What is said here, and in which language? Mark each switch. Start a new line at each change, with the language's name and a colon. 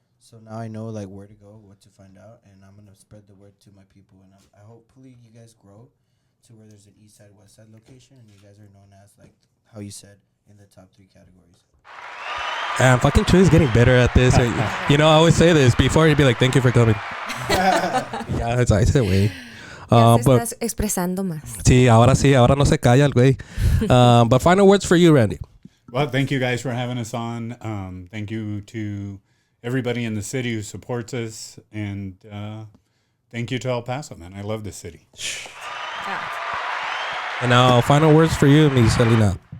English: So now I know like where to go, what to find out, and I'm gonna spread the word to my people. And I hopefully you guys grow to where there's an east side, west side location, and you guys are known as, like how you said, in the top 3 categories. And fucking Chuy is getting better at this. You know, I always say this before he'd be like, "Thank you for coming." Yeah, it's
Spanish: ese güey.
English: But
Spanish: estás expresando más. Sí, ahora no se calla el güey.
English: But final words for you, Randy. Well, thank you guys for having us on. Thank you to everybody in the city who supports us, and thank you to El Paso, man. I love this city. Yeah. And now, final words for you, Miss Sylena.